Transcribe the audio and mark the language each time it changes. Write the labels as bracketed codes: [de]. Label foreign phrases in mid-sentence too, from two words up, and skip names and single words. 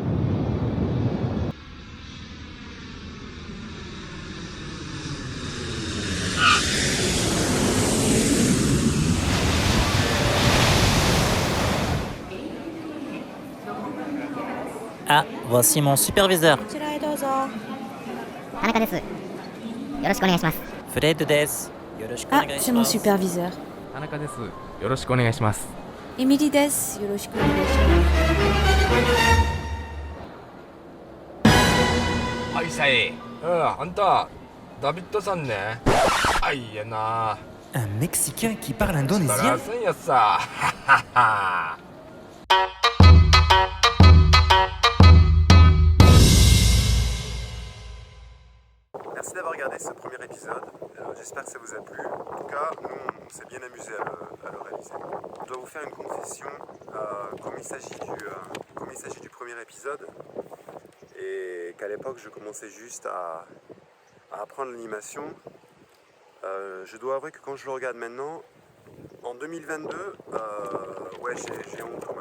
[fr] Ah, voici mon superviseur. [ja] こちらへどうぞ。田中です。よろしくお願いします。フレッドです。よろしくお願 [fr] Ah, [ja] い [fr] c'est [ja] し [fr] mon [ja] ます。 [fr] superviseur. [ja] 田中です。よろしくお願いします。エミリです。よろしくお願いし [ryu] はいさい。あんた、ダビッドさんね。あいやな。 [fr] Un Mexicain qui parle [ryu] バ [fr] indonésien? [ryu] ラすんやさ。ははは。 [fr] Merci d'avoir regardé ce premier épisode, j'espère que ça vous a plu. En tout cas, nous on s'est bien amusé à le réaliser. Je dois vous faire une confession, comme il s'agit du premier épisode, et qu'à l'époque je commençais juste à apprendre l'animation, je dois avouer que quand je le regarde maintenant, en 2022, ouais j'ai honte quand même.